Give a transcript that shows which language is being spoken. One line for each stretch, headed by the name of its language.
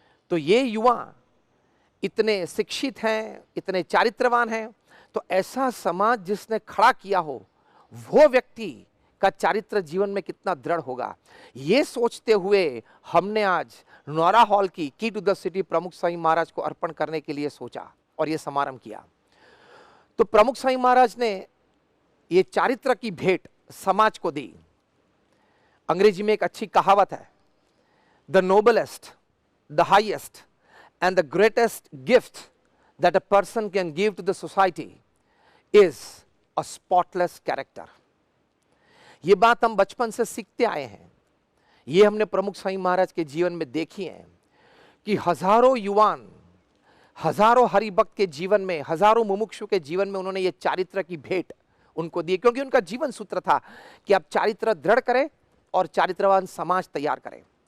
Hindi: तो ये युवा इतने शिक्षित हैं, इतने चारित्रवान हैं, तो ऐसा समाज जिसने खड़ा किया हो, वो व्यक्ति का चारित्र जीवन में कितना दृढ़ होगा, ये सोचते हुए हमने आज नोरा हॉल की टू द सिटी प्रमुख स्वामी महाराज को अर्पण करने के लिए सोचा और ये समारंभ किया। तो प्रमुख स्वामी महाराज ने ये चारित्र की भेंट समाज को दी। अंग्रेजी में एक अच्छी कहावत है,
English: The noblest, the highest and the greatest gift that a person can give to the society is a spotless character।
Hindi: ये बात हम बचपन से सीखते आए हैं, ये हमने प्रमुख स्वामी महाराज के जीवन में देखी है कि हजारों युवान, हजारों हरिभक्त के जीवन में, हजारों मुमुक्षु के जीवन में उन्होंने ये चारित्र की भेंट उनको दी, क्योंकि उनका जीवन सूत्र था कि आप चारित्र दृढ़ करें और चारित्रवान समाज तैयार करें।